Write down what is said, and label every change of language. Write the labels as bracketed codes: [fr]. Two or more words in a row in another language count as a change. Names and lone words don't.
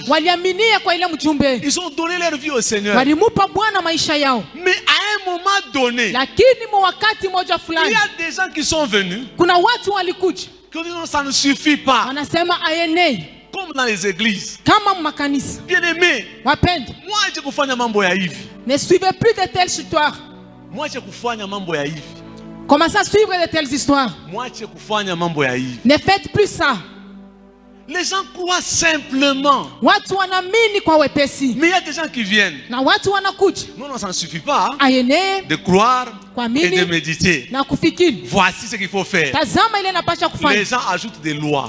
[fr] Ils ont donné leur vie au Seigneur. Mais à un moment donné, il y a des gens qui sont venus, qui ont dit non, ça ne suffit pas. Comme dans les églises. Bien aimé, moi je [sw] kufanya mambo ya hivi. [fr] Ne suivez plus de telles histoires. Moi je [sw] kufanya mambo ya hivi. [fr] Commencez à suivre de telles histoires. Moi je [sw] kufanya mambo ya hivi. [fr] Ne faites plus ça. Les gens croient simplement. Mais il y a des gens qui viennent. Non, non, ça ne suffit pas de croire et de méditer. Voici ce qu'il faut faire. Les gens ajoutent des lois.